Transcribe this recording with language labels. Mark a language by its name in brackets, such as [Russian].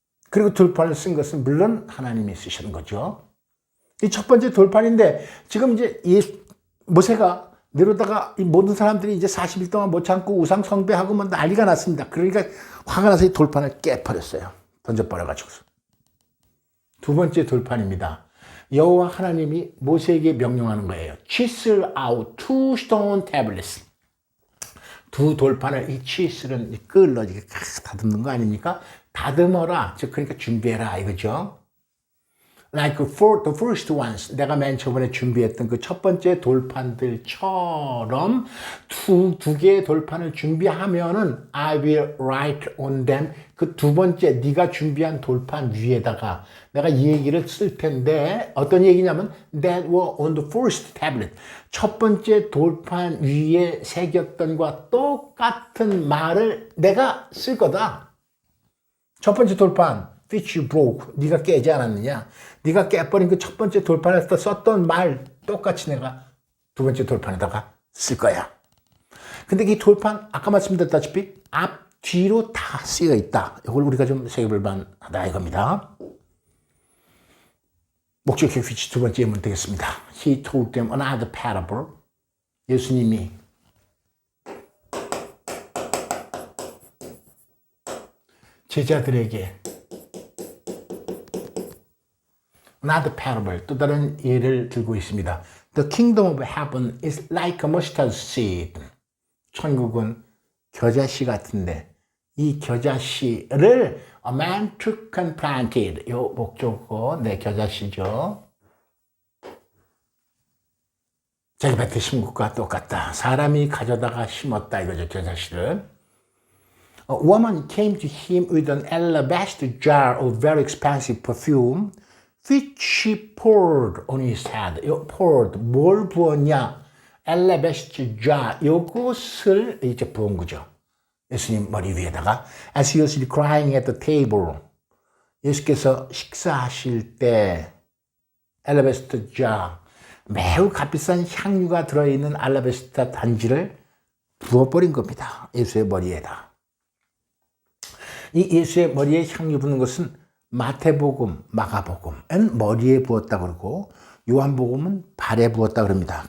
[Korean] 그리고 돌판을 쓴 것은 물론 하나님이 쓰시는 거죠. 이 첫 번째 돌판인데 지금 이제 모세가 내려다가 이 모든 사람들이 이제 40일 동안 못 참고 우상 숭배하고 뭐 난리가 났습니다. 그러니까 화가 나서 이 돌판을 깨버렸어요. 던져버려가지고서. 두 번째 돌판입니다. 여호와 하나님이 모세에게 명령하는 거예요. [English] Chisel out two stone tablets. [Korean] 두 돌판을 이 치슬은 끌로 이렇게 다듬는 거 아닙니까? 다듬어라. 즉 그러니까 준비해라 이거죠. [English] Like the first ones, [Korean] 내가 맨 처음에 준비했던 그 첫 번째 돌판들처럼 두 개의 돌판을 준비하면은 [English] I will write on them. [Korean] 그 두 번째 네가 준비한 돌판 위에다가 내가 이 얘기를 쓸 텐데 어떤 얘기냐면 [English] that were on the first tablet. [Korean] 첫 번째 돌판 위에 새겼던 것과 똑같은 말을 내가 쓸 거다. 첫 번째 돌판 [English] which you broke. [Korean] 네가 깨지 않았느냐? 네가 깨버린 그 첫 번째 돌판에서 썼던 말 똑같이 내가 두 번째 돌판에다가 쓸 거야. 근데 이 돌판 아까 말씀드렸다시피 앞, 뒤로 다 쓰여 있다. 이걸 우리가 좀 새겨볼 만하다 이겁니다. 목적격 which 두 번째 예문 되겠습니다. [English] He told them another parable. [Korean] 예수님이 제자들에게 [English] another parable, [Korean] 또 다른 예를 들고 있습니다. [English] The kingdom of heaven is like a mustard seed. [Korean] 천국은 겨자씨 같은데 이 겨자씨를 [English] a man took and planted. [Korean] 요 목적어 네 겨자씨죠. 자기 밭에 심은 것과 똑같다. 사람이 가져다가 심었다 이거죠 겨자씨를. [English] A woman came to him with an alabaster jar of very expensive perfume. which she poured on his head. [Korean] poured, 뭘 부었냐? alabaster jar, 요것을 이제 부은 거죠. 예수님 머리 위에다가. [English] As he was reclining at the table. [Korean] 예수께서 식사하실 때 alabaster jar, 매우 값비싼 향유가 들어있는 알라베스타 단지를 부어버린 겁니다. 예수의 머리에다. 이 예수의 머리에 향유 부는 것은 마태복음, 마가복음은 머리에 부었다 그러고 요한복음은 발에 부었다 그럽니다.